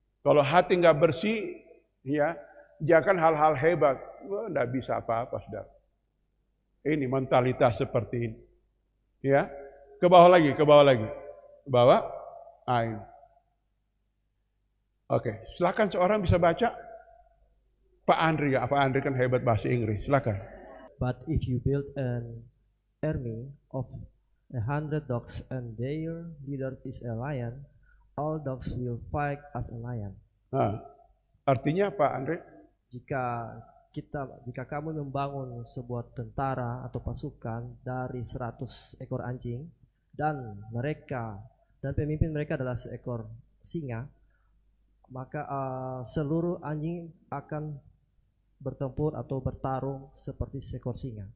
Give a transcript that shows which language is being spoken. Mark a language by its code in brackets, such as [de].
[id] Kalau hati nggak bersih, ya jangan hal-hal hebat, nggak bisa apa-apa, saudara. Ini mentalitas seperti ini. Ya, ke bawah lagi. Ke bawah. Ini. Oke, silakan seorang bisa baca. Pak Andri ya, Pak Andri kan hebat bahasa Inggris. Silakan. [en] But if you build an army of 100 dogs and their leader is a lion, all dogs will fight as a lion. [id] Artinya Pak Andri? Jika kamu membangun sebuah tentara atau pasukan dari 100 ekor anjing dan pemimpin mereka adalah seekor singa, maka seluruh anjing akan bertempur atau bertarung seperti seekor singa.